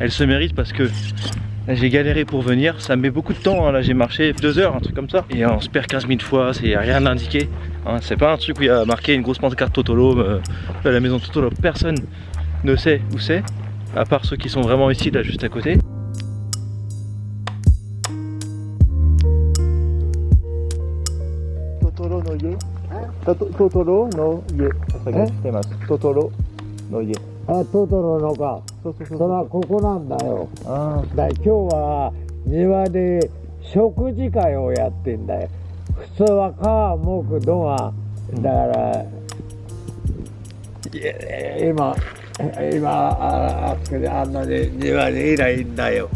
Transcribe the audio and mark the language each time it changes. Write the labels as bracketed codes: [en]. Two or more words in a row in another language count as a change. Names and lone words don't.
[fr] Elle se mérite parce que j'ai galéré pour venir, ça me met beaucoup de temps, hein. Là j'ai marché 2 heures, un truc comme ça. Et on se perd 15 000 fois, il n'y a rien indiqué, hein. C'est pas un truc où il y a marqué une grosse pancarte Totolo, la maison de Totolo, personne ne sait où c'est, à part ceux qui sont vraiment ici, là juste à côté. [ja] トトロの家. トトロの家。トトロの家. あ、トトロのか。そうそうそう。それはここなんだよ。あだ今日は庭で食事会をやってんだよ。普通は皮むくのがだから今あそこであんなに庭にいないんだよ。